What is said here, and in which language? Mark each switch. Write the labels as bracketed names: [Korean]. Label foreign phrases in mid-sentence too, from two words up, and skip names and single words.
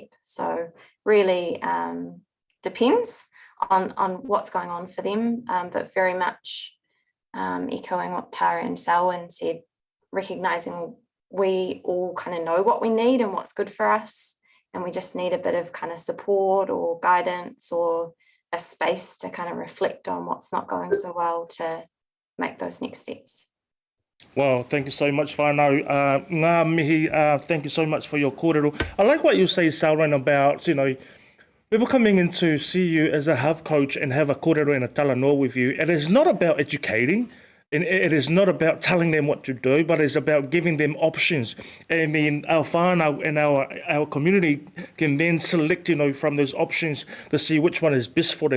[English] So really depends on what's going on for them, but very much echoing what Tara and Selwyn said, recognizing we all kind of know what we need and what's good for us, and we just need a bit of kind of support or guidance or a space to kind of reflect on what's not going so well to make those next steps. Well, thank you so much, whānau. [Māori] Ngā mihi, [English] thank you so much for your kōrero. I like what you say, Selwyn, about, people coming in to see you as a health coach and have a kōrero and a talanoa with you. It is not about educating, and it is not about telling them what to do, but it's about giving them options. And then our whānau and our community can then select, from those options to see which one is best for them.